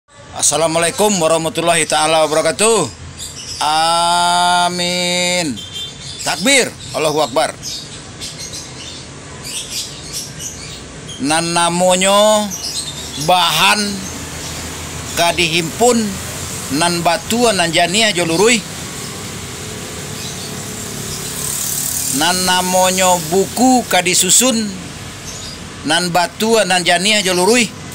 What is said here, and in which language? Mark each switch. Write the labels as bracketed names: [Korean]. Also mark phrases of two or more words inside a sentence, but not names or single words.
[Arabic] السلام عليكم ورحمة الله تعالى وبركاته. آمين. تكبير، الله أكبر. [Minangkabau] Nan namonyo bahan kadihimpun nan batuan nan jania jolurui. Nan namonyo buku kadisusun nan batuan nan jania jolurui.